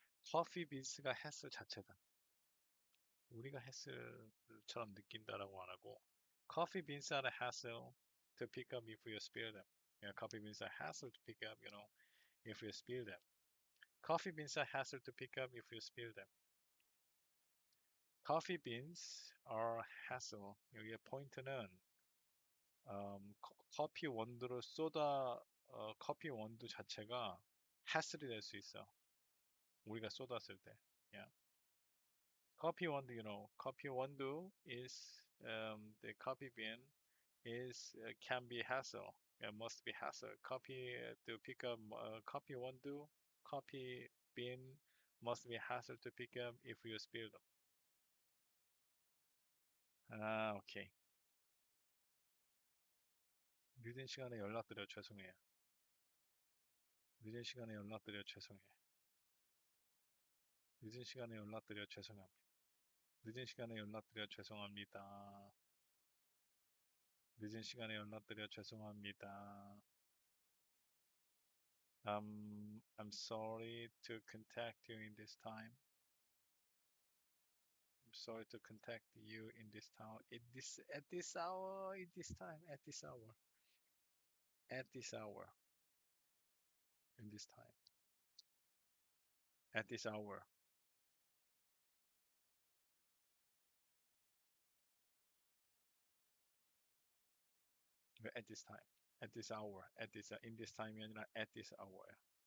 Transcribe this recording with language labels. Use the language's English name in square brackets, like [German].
[Korean] 커피 빈스가 hassle 자체다. 우리가 hassle처럼 느낀다라고 안 하고 [English] coffee beans are a hassle to pick up if you spill them. Yeah, coffee beans are hassle to pick up, if you spill them. Coffee beans are hassle to pick up if you spill them. Coffee beans are hassle. [Korean] 여기에 포인트는 커피 원두를 커피 원두 자체가 hassle이 될 수 있어. 우리가 쏟았을 때. Yeah. [English] Coffee 원두, coffee 원두 is the coffee bean is can be hassle. Yeah, must be hassle. Coffee to pick up coffee 원두, coffee bean must be hassle to pick up if you spill them. [Korean] 아, 오케이. 늦은 시간에 연락드려 죄송해요. 늦은 시간에 연락드려 죄송해요. 늦은 시간에 연락드려 죄송합니다. 늦은 시간에 연락드려 죄송합니다. 늦은 시간에 연락드려 죄송합니다. [English] I'm sorry to contact you in this time. I'm sorry to contact you in this town. At this hour, in this time, at this hour, at this hour, in this time, at this hour, at this time, at this hour, in this time이 [Korean] 아니라 [English] at this hour.